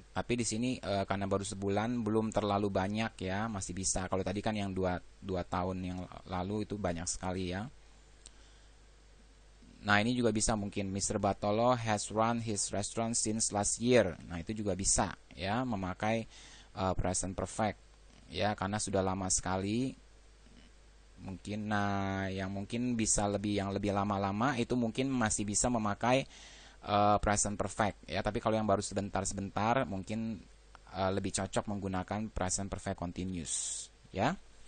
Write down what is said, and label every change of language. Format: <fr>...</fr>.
<id>Tapi di sini karena baru sebulan belum terlalu banyak ya, masih bisa. Kalau tadi kan yang dua tahun yang lalu itu banyak sekali ya. Nah, ini juga bisa mungkin Mr.</id> <en>Bartolo has run his restaurant since last year.</en> <id>Nah, itu juga bisa ya memakai present perfect ya, karena sudah lama sekali. Mungkin yang mungkin bisa yang lebih lama-lama itu mungkin masih bisa memakai present perfect ya, tapi kalau yang baru sebentar-sebentar mungkin lebih cocok menggunakan present perfect continuous ya.</id>